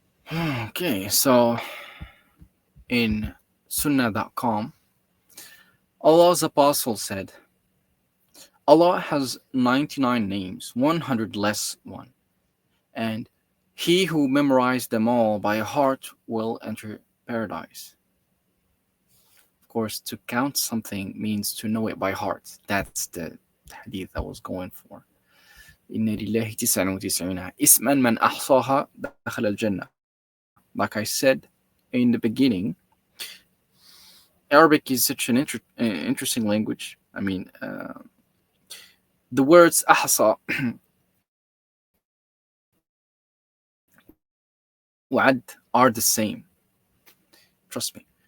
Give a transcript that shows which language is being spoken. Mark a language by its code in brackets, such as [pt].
[en] Okay, so in Sunnah.com, Allah's apostle said, Allah has 99 names, 100 less one, and he who memorized them all by heart will enter paradise. Of course, to count something means to know it by heart. That's the hadith I was going for. [ar] إن لله 99 اسما من أحصاها دخل الجنة. [en] Like I said in the beginning, Arabic is such an interesting language. I mean, the words أحصى وعد are the same. Trust me.